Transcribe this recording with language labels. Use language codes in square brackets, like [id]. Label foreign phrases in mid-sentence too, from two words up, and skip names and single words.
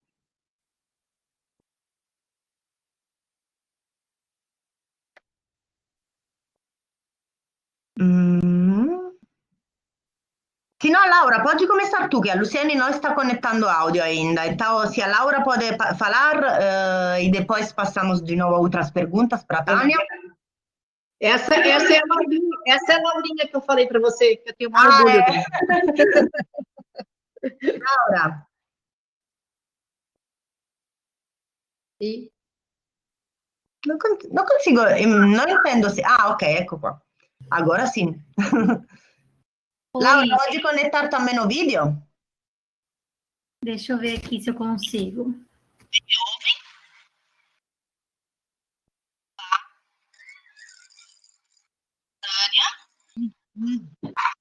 [pt] Se no, Laura, pode começar tu, que a Luciane não está conectando áudio ainda. Então, se a Laura pode falar e depois passamos de novo a outras perguntas para a Tânia. Essa é a Laurinha que eu falei para você, que eu tenho um orgulho dela. Laura. E... [it] Non consigo, non intendo se... Ah, ok, ecco qua. [pt] Agora sim. Laura, pode conectar também no vídeo? Deixa eu ver aqui se eu consigo. Me ouvem? Tânia?